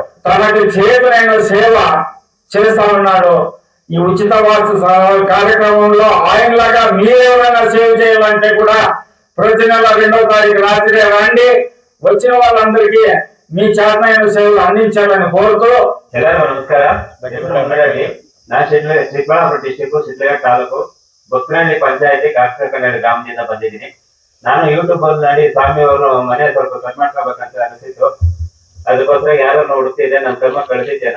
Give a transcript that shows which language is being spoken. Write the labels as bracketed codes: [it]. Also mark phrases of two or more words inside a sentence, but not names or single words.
[te] తనకి చేతులైన సేవ చేస్తా ఉన్నాడు. ఈ ఉచిత వాస్తు కార్యక్రమంలో ఆయనలాగా మీరేమైనా సేవ చేయాలంటే కూడా ప్రతి నెల 2వ తారీఖు రాత్రి రండి. వచ్చిన వాళ్ళందరికీ మీ చేతనైన సేవలు అందించాలని కోరుతూ [kn] ಎಲ್ಲರಿಗೂ ನಮಸ್ಕಾರ. ಬನ್ನಿ ನಾ ಚಿಕ್ಕಬಳ್ಳಾಪುರ ಡಿಸ್ಟಿಕ್ ಶಿಡ್ಲಘಟ್ಟ ತಾಲೂಕು ಬೊಕ್ಕನಹಳ್ಳಿ ಪಂಚಾಯತಿ ಕಾಕನಹಳ್ಳಿ ಗ್ರಾಮದಿಂದ ಬಂದಿದ್ದೀನಿ. ನಾನು ಯೂಟ್ಯೂಬ್ ಅಲ್ಲಿ ಸ್ವಾಮಿ ಅವರು ಮನೆ ಸ್ವಲ್ಪ ಕಟ್ ಮಾಡ್ಕೋಬೇಕಂತ ಅನಿಸಿತ್ತು. ಅದಕ್ಕೋಸ್ಕರ ಯಾರನ್ನು ಹುಡುಕ್ತಿದ್ದೆ, ನನ್ನ ಕರ್ಮ ಕಳಿಸಿದ್ದೇನು.